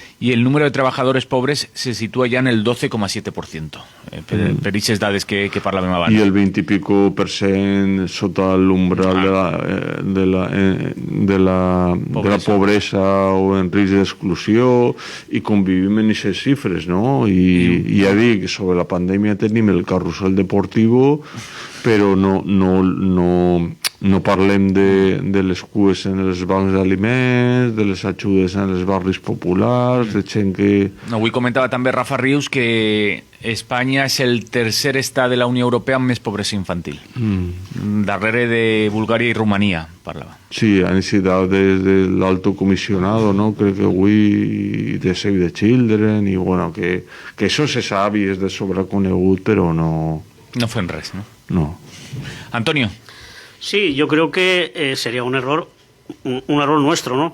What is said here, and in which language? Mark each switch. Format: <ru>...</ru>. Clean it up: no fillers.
<es>y el número de trabajadores pobres se sitúa ya en el 12,7%.</es> <ca>Per aquestes dades que parlàvem abans. I el 20 i pico % sota l'umbral de la pobresa o en risc d'exclusió, i convivim en aquestes xifres, no? I ja dic, sobre la pandèmia tenim el carrusel deportiu, però no parlem de les cues en els bancs d'aliments, de les ajudes en els barris populars, de gent que... Avui comentava també Rafa Rius que Espanya és el tercer estat de la Unió Europea amb més pobresa infantil. Darrere de Bulgària i Romania, parlava.</ca> <es>Sí, han necesitado desde el alto comisionado, ¿no? Creo que hoy de Save the Children, y bueno, que eso se sabe y es de sobreconegut, pero no...</es> <ca>No fem res, ¿no? No. Antonio.</ca> <es>Sí, yo creo que sería un error nuestro, ¿no?</es>